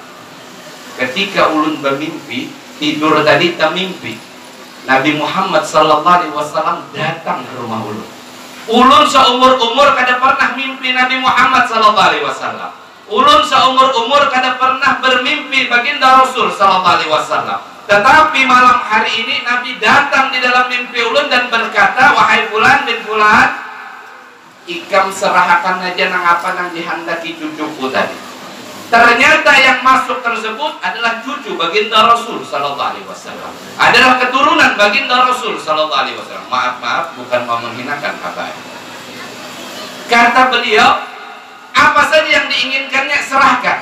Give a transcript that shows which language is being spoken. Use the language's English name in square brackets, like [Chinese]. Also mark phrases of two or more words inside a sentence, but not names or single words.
[Banjar] Ketika ulun bermimpi tidur tadi termimpi. Nabi Muhammad SAW datang ke rumah ulun. Ulun seumur-umur kada pernah mimpi Nabi Muhammad SAW. Ulun seumur-umur kada pernah bermimpi baginda Rasul SAW. Tetapi malam hari ini Nabi datang di dalam mimpi ulun dan berkata, wahai fulan bin fulan, ikam serahkan aja nang apa nang dihendaki cucuku tadi. [Indonesian] Ternyata yang masuk tersebut adalah cucu baginda Rasul SAW. Adalah keturunan baginda Rasul SAW. Maaf, bukan mau menghinakan apa. Kata beliau, apa saja yang diinginkannya serahkan.